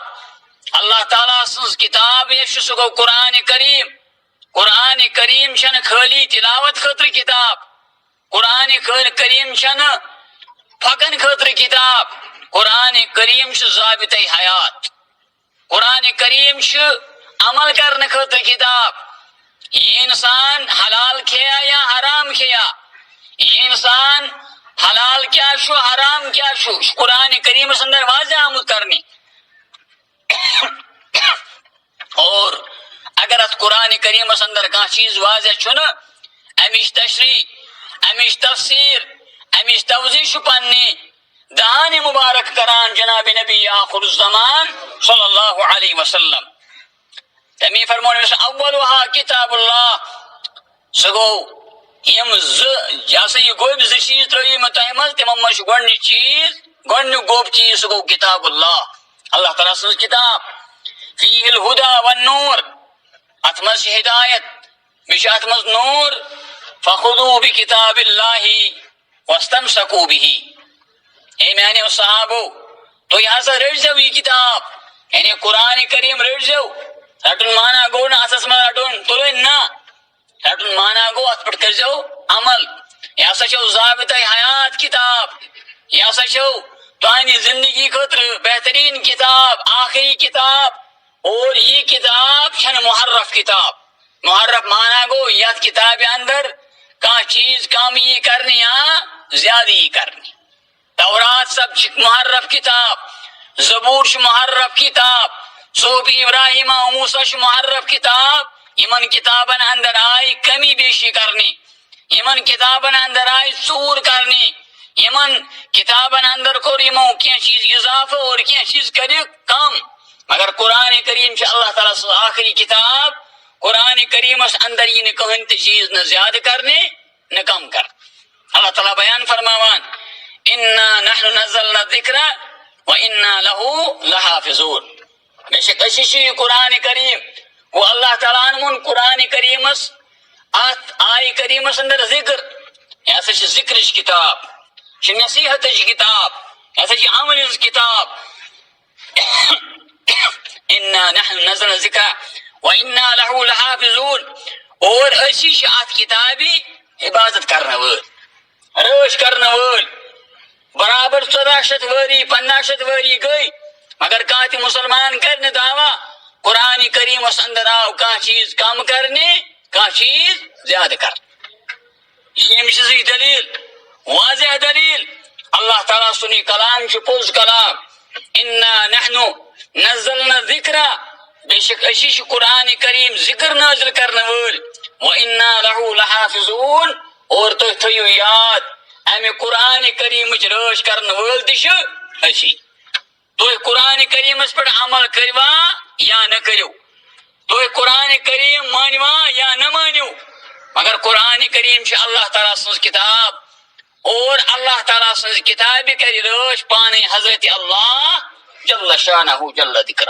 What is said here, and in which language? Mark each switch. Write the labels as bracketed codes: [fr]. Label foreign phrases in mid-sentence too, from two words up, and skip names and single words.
[ks] اللہ تعالیٰ سٕنٛز کتاب یۄس چھِ سُہ گوٚو قرآنِ کریم قرآنِ کریم چھنہٕ خٲلی تلاوت خٲطرٕ کتاب قرآنِ کریم چھنہٕ پھکن خٲطرٕ کتاب قرآنِ کریم چھُ ضابطے حیات قرآنِ کریم چھُ عمل کرنہٕ خٲطرٕ کتاب یہ انسان حلال کھیا یا حرام کھیا یہ انسان حلال کیا چھو حرام کیا چھو قرآن کریم اندر واضح آمد کرنے اور اگر ات قرآن کریم اندر کانٛہہ چیز واضح چھُنہ امچ تشریح امچ تفسیر امچ توضیح چھُ پننہِ دہانِ مبارک کران جناب نبی آخر الزمان [ar] صلی اللہ علیہ وسلم [ks] تمی فرمون [ar] اولها کتاب اللہ [ks] سُہ گوٚو یم یہ سا یہ گوٚبۍ زٕ چیٖز ترٛٲیِو مےٚ تۄہہِ منٛز تِمو منٛز چھُ گۄڈنیُک چیٖز گۄڈنیُک گوٚب چیٖز سُہ گوٚو کتاب اللہ اللہ تعالیٰ سٕنٛز کتاب [ar] فیہ الہدیٰ والنور [ks] اتھ منٛز چھِ ہدایت بیٚیہِ چھُ اتھ منٛز نور [ar] فخذوٗ بکتاب اللہ واستمسکوٗ بِہ [ks] اے میانیو صحابو تُہۍ ہسا رٔٹۍزیو یہ کتاب یعنی قرآن کریم رٔٹۍزیو رٹن مانا گوٚو نہٕ اتھس منٛز رٹُن تُلٕنۍ نہ رٹن مانا گوٚو اتھ پٮ۪ٹھ کٔرۍزیو عمل یہ ہسا چھو ضابطۂ حیات کتاب یہ ہسا چھو تہنٛدِ زندگی خٲطرٕ بہترین کتاب آخری کتاب اور یہ کتاب چھنہٕ محرف کتاب محرف مانا گوٚو یتھ کتابہِ اندر کانٛہہ چیٖز کم یی کرنہٕ یا زیادٕ یی کرنہٕ تورات سب چھِ محرف کتاب زبور چھُ محرف کتاب صحف ابراہیم و موسیٰ چھُ محرف کتاب یمن کتابن اندر آئی کمی بیشی کرنی یمن کتابن اندر آئی ژوٗر کرنی یمن کتابن اندر کوٚر یمو کینٛہہ چیٖز اضافہٕ اور کینٛہہ چیٖز کٔرِکھ کم مگر قرآن کریم چھِ اللہ تعالیٰ سٕنٛز آخری کتاب قرآن کریمس اندر یی نہٕ کٕہٕنۍ تہِ چیٖز نہ زیادٕ کرنہِ نہ کم کرنہِ اللہ تعالیٰ بیان فرماوان [ar] انا نحن نزلنا الذکر وانا له لحافظون [ks] بے شک أسی چھِ یہ قرآن کریم وہ اللہ تعالیٰ ہن ووٚن قرآن کریمس اتھ آیہِ کریمس اندر ذکر یہ ہسا چھِ ذکرٕچ کتاب یہ چھِ نصیحتٕچ کتاب یہ ہسا چھِ عملہِ ہٕنٛز کتاب [ar] انا نحن نزلنا الذکر وانا له لحافظون [ks] اور أسی چھِ اتھ کتابہِ عبادت کرنہٕ وٲلۍ رٲچھ کرنہٕ وٲلۍ برابر 1400 ؤری 1500 ؤری گٔے مگر کانٛہہ تہِ مسلمان کرِ نہٕ دعویٰ قرآن کریمس اندر آو کانٛہہ چیٖز کم کرنہِ کانٛہہ چیٖز زیادٕ کرنہِ یِم چھِ زٕ دلیٖل واضح دلیٖل اللہ تعالیٰ سُنٛد یہِ کلام چھُ پوٚز کلام [ar] انا نحن نزلنا الذکر [ks] بے شک أسی چھِ قرآن کریم ذکر نازل کرنہٕ وٲلۍ [ar] وانا له لحافظون [ks] اور تُہۍ تھٲیِو یاد امہِ قرآن کریمٕچ رٲچھ کرنہٕ وٲلۍ تہِ چھِ أسی تُہۍ قرآن کریمس پٮ۪ٹھ عمل کٔروا یا نہ کٔرِو تُہۍ قرآن کریم مٲنوا یا نہ مٲنِو مگر قرآن کریم چھِ اللہ تعالیٰ سٕنٛز کتاب اور اللہ تعالیٰ سٕنٛزِ کتابہِ کرِ رٲچھ پانے حضرت اللہ [ar] جل شانہ جل ذکرہ